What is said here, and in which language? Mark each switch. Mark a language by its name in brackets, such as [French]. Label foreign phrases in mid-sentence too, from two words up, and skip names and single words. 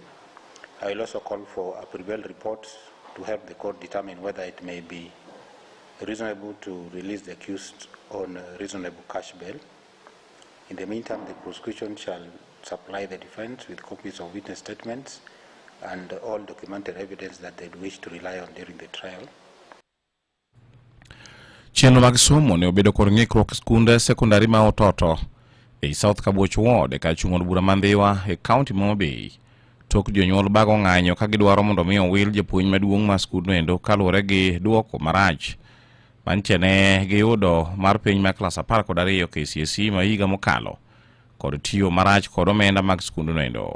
[English] I will also call for a prevail report to help the court determine whether it may be reasonable to release the accused on a reasonable cash bail. In the meantime, the prosecution shall supply the defense with copies of witness statements and all documented evidence that they wish to rely on during the trial. [Luo (Kenya and Tanzania)] Chenro mag somo ne obedo kod ng'ikruok skunde sekondari ma Ototo e South Kabuoch Ward ka chung'od bura mandhiwa e county ma Homa Bay. Tok jonyuol bago ng'anyo ka gidwaro mondo mi owil japuonj maduong' ma skundno endo kaluwore gi duoko marach manchene giyudo mar piny ma klas 12 KCSE ma higa mokalo kod tiyo marach kod omenda mag skundno endo.